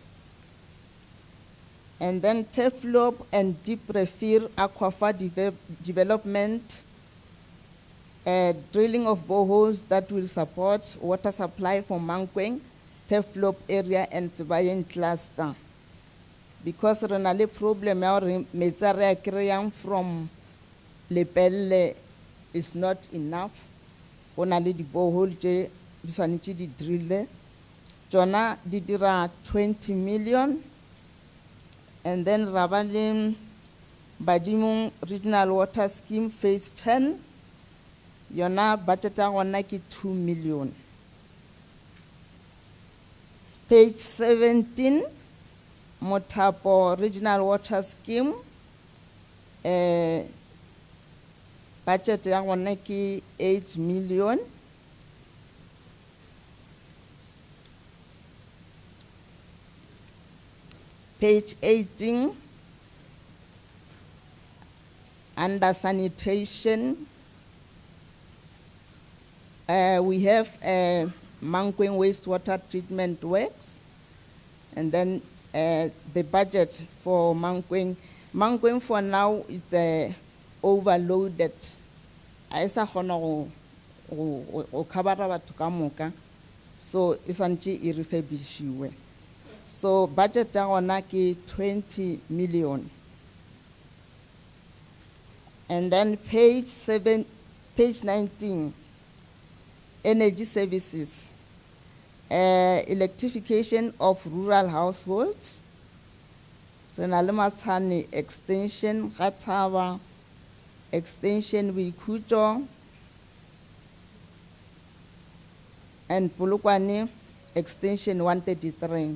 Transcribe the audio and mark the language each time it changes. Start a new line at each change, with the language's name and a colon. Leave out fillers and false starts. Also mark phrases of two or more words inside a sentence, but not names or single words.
English: And then Teflop and Deep Refer Aquifer development, drilling of boreholes that will support water supply for Mongolian, Teflop area and Tsebayeng cluster.
Northern Sotho: Because renale problem ya hore metsi a re a kry-ang
English: from Lepelle is not enough.
Northern Sotho: Go na le di-borehole tse di tshwanetse di drille. Tsona di dira 20 million.
English: And then Rabalim Badimung Regional Water Scheme phase 10.
Northern Sotho: Yona budget ya gona ke 2 million.
English: Page 17, Motapo Regional Water Scheme.
Northern Sotho: Budget ya gona ke 8 million.
English: Page 18, under sanitation, we have Mongolian wastewater treatment works, and then the budget for Mongolian for now is overloaded.
Northern Sotho: Aisa kgona go cover batho ka moka, so e swantse e refurbishiwe. So budget ya gona ke 20 million.
English: And then page 19, energy services, electrification of rural households, Renalemasani extension, Gatava extension, Wikuto, and Polokwane extension 133.